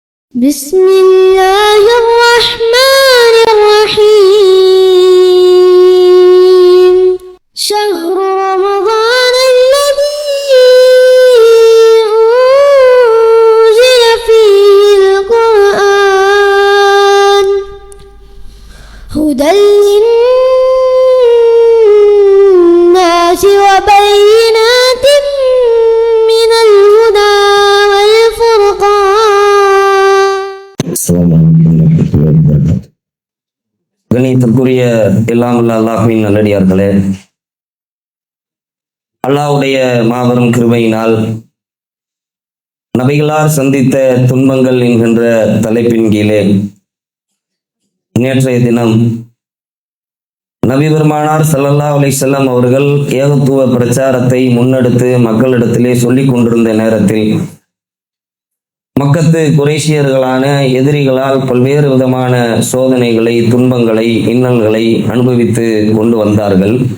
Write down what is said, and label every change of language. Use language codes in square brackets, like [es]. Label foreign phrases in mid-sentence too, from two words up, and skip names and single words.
[ar] بسم الله الرحمن الرحيم شهر رمضان الذي أنزل فيه القرآن هدى للناس وبينات من الهدى والفرقان. السلام عليكم ورحمة الله وبركاته. [ta] கண்ணியத்திற்குரிய எல்லாம் வல்ல அல்லாஹ்வின் நல்லடியார்களே, அல்லாஹ்வுடைய மாபெரும் கிருபையினால் நபிகளார் சந்தித்த துன்பங்கள் என்கின்ற தலைப்பின் கீழே நேற்றைய தினம் நபி பெருமானார் [ar] صلى الله عليه وسلم [ta] அவர்கள் ஏகத்துவ பிரச்சாரத்தை முன்னெடுத்து மக்களிடத்திலே சொல்லிக் கொண்டிருந்த நேரத்தில் மக்கத்து குறைஷியர்களான எதிரிகளால் பல்வேறு விதமான சோதனைகளை, துன்பங்களை, இன்னல்களை அனுபவித்து கொண்டு வந்தார்கள்.